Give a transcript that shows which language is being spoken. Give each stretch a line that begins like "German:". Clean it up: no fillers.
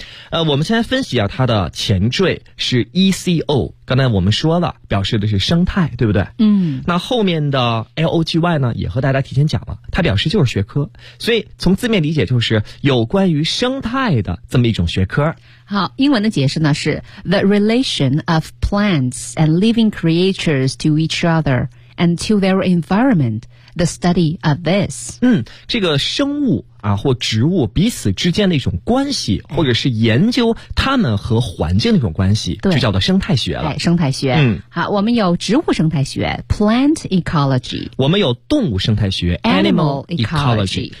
Chinese: 我们先来分析一下它的前缀是 ECO， 刚才我们说了表示的是生态，对不对？嗯，那后面的 LOGY 呢也和大家提前讲了，它表示就是学科，所以从字面理解就是有关于生态的这么一种学科。好，英文的解释呢是
English: The relation of plants and living creatures to each other and to their environment, the study of this。
Chinese: 嗯，这个生物啊，或植物彼此之间的一种关系，或者是研究它们和环境的一种关系，对，就叫做生态学了。哎，生态学。嗯，好，我们有植物生态学 plant ecology，我们有动物生态学
English: animal ecology，